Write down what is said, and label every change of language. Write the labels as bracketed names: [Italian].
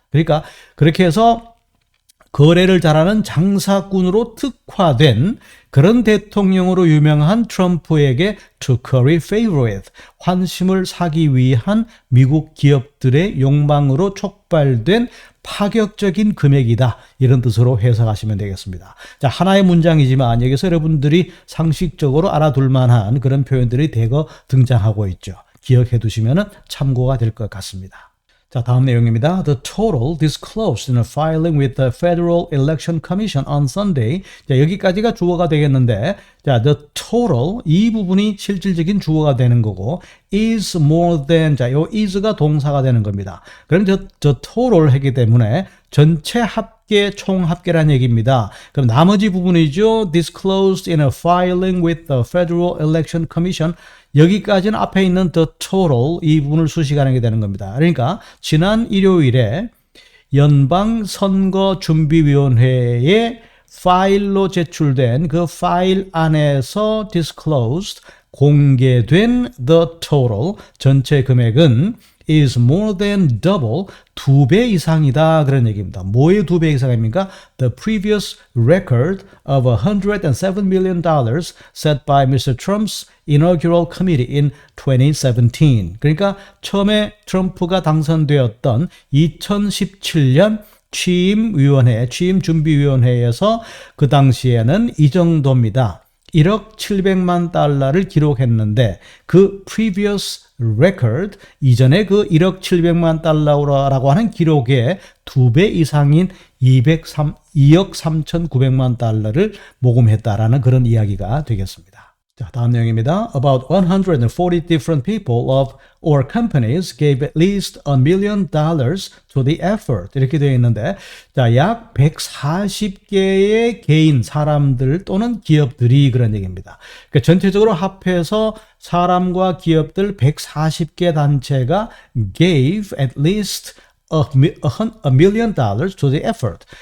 [Korean] 그러니까 그렇게 해서 거래를 잘하는 장사꾼으로 특화된 그런 대통령으로 유명한 트럼프에게 [English] to curry favor with, [Korean] 환심을 사기 위한 미국 기업들의 욕망으로 촉발된 파격적인 금액이다. 이런 뜻으로 해석하시면 되겠습니다. 자, 하나의 문장이지만 여기서 여러분들이 상식적으로 알아둘 만한 그런 표현들이 대거 등장하고 있죠. 기억해 두시면 참고가 될 것 같습니다. 자, 다음 내용입니다. [English] The total disclosed in a filing with the Federal Election Commission on Sunday. [Korean] 자, 여기까지가 주어가 되겠는데, 자, [English] the total, [Korean] 이 부분이 실질적인 주어가 되는 거고, [English] is more than, [Korean] 자, 요 is가 동사가 되는 겁니다. 그럼 [English] the total [Korean] 하기 때문에 전체 합계, 총 합계란 얘기입니다. 그럼 나머지 부분이죠. [English] disclosed in a filing with the Federal Election Commission. [Korean] 여기까지는 앞에 있는 [English] the total, [Korean] 이 부분을 수식하는 게 되는 겁니다. 그러니까 지난 일요일에 연방선거준비위원회에 파일로 제출된 그 파일 안에서 disclosed, 공개된 [English] the total, [Korean] 전체 금액은 [English] is more than double, [Korean] 2배 이상이다 그런 얘기입니다. 뭐의 2배 이상입니까? [English] The previous record of $107 million set by Mr. Trump's inaugural committee in 2017. [Korean] 그러니까 처음에 트럼프가 당선되었던 2017년 취임준비위원회에서 그 당시에는 이 정도입니다. 1억 700만 달러를 기록했는데 그 [English] previous record, [Korean] 이전에 그 1억 700만 달러라고 하는 기록의 2배 이상인 2억 3,900만 달러를 모금했다라는 그런 이야기가 되겠습니다. 자, 다음 내용입니다. [English] About 140 different people of or companies gave at least $1 million to the effort. [Korean] 이렇게 되어 있는데, 자, 약 140개의 개인, 사람들 또는 기업들이 그런 얘기입니다. 그러니까 전체적으로 합해서 사람과 기업들 140개 단체가 [English] gave at least $1 million to the effort.